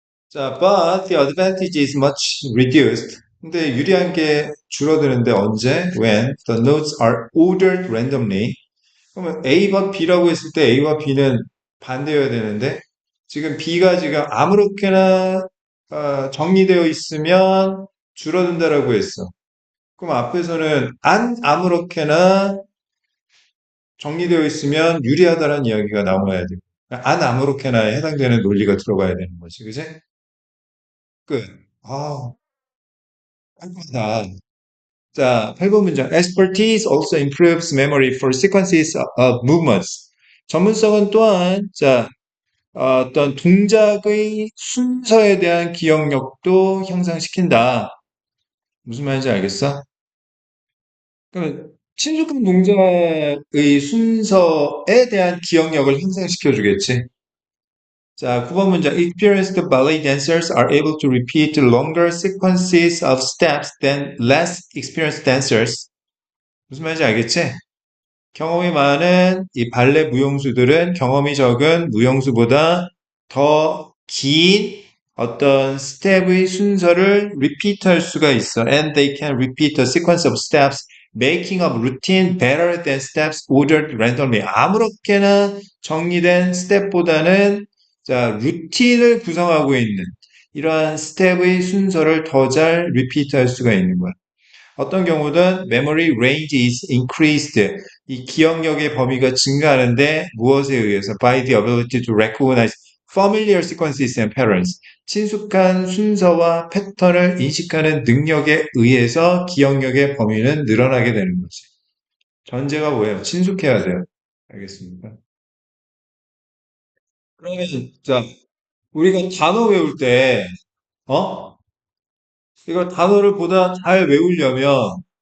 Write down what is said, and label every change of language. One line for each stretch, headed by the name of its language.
English: 자, but the advantage is much reduced.
Korean: 근데 유리한 게 줄어드는데 언제?
English: When the notes are ordered randomly.
Korean: 그러면 A와 B라고 했을 때 A와 B는 반대여야 되는데 지금 B가 지금 아무렇게나 정리되어 있으면 줄어든다라고 했어. 그럼 앞에서는 안 아무렇게나 정리되어 있으면 유리하다는 이야기가 나와야 돼. 안 아무렇게나에 해당되는 논리가 들어가야 되는 거지. 그지? 끝. 아, 깔끔하다. 자, 8번 문장.
English: Expertise also improves memory for sequences of movements.
Korean: 전문성은 또한, 자, 어떤 동작의 순서에 대한 기억력도 향상시킨다. 무슨 말인지 알겠어? 그러면 친숙한 동작의 순서에 대한 기억력을 향상시켜 주겠지. 자, 9번 문장.
English: Experienced ballet dancers are able to repeat longer sequences of steps than less experienced dancers.
Korean: 무슨 말인지 알겠지? 경험이 많은 이 발레 무용수들은 경험이 적은 무용수보다 더 긴 어떤 스텝의 순서를 repeat 할 수가 있어.
English: And they can repeat the sequence of steps, making a routine better than steps ordered randomly.
Korean: 아무렇게나 정리된 스텝보다는 자, 루틴을 구성하고 있는 이러한 스텝의 순서를 더 잘 repeat 할 수가 있는 거야. 어떤 경우든
English: memory range is increased.
Korean: 이 기억력의 범위가 증가하는데 무엇에 의해서?
English: By the ability to recognize familiar sequences and patterns.
Korean: 친숙한 순서와 패턴을 인식하는 능력에 의해서 기억력의 범위는 늘어나게 되는 거지. 전제가 뭐예요? 친숙해야 돼요. 알겠습니까? 그러면 자, 우리가 단어 외울 때, 어? 이거 단어를 보다 잘 외우려면